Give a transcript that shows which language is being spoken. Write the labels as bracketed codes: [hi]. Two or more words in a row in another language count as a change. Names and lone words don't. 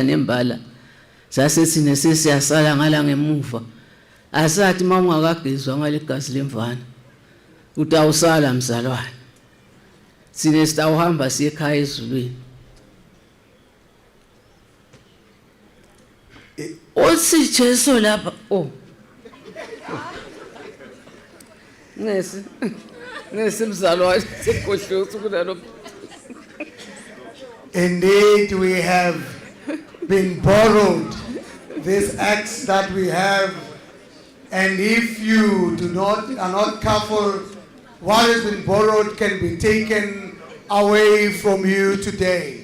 [ss] nembala sasethine sesiyasala ngala ngemuva asathi mawungakagezwa ngalegazi lemvana utawusala mzalwane sine sitawuhamba siyekhaya ezulwini uthi Jesu lapha nesi mzalwane sekhohloza kunalo. [en] Indeed, we have been borrowed this axe that we have, and if you are not careful, what has been borrowed can be taken away from you today.